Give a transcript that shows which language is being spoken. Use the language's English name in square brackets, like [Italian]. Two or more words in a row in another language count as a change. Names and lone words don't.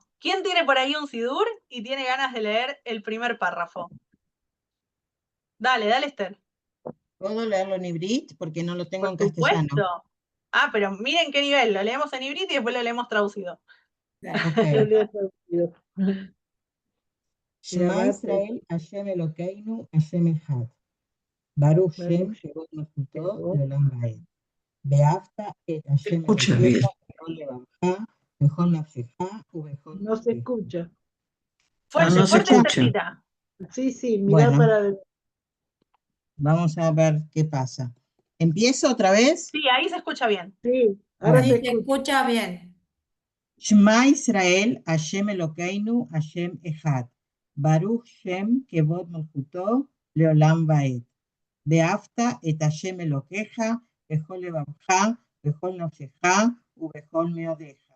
[Spanish] ¿Quién tiene por ahí un sidur y tiene ganas de leer el primer párrafo? Dale, dale, Esther. ¿Puedo leerlo en ibrit? Porque no lo tengo Por en castellano. supuesto. Ah, pero miren qué nivel. Lo leemos en ibrit y después lo leemos traducido. Ok. Yo leo traducido. [Hebrew] Shema Shabbat, ישראל, השם אלוקינו, השם אחד. ברוך שם, Baruch כבוד מלכותו, Shebot. לעולם ועד. ואהבת את השם [Spanish] Escucha bien. [Hebrew] אלוקיך, בכל לבבך, בכל נפשך, ובכל [Spanish] No se [Hebrew] Modecha. [Spanish] escucha. Fuerte, no se fuerte, escucha. Esthercita. Sí, sí, mirá Bueno, para vamos a ver qué pasa. ¿Empiezo otra vez? Sí, ahí se escucha bien. sí, ahora Bueno. se Sí, se escucha. escucha bien. [Hebrew] שמע ישראל, השם אלוקינו, השם אחד. ברוך שם, כבוד מלכותו, לעולם ועד. ואהבת את השם אלוקיך, בכל לבבך, בכל נפשך, ובכל מאודך.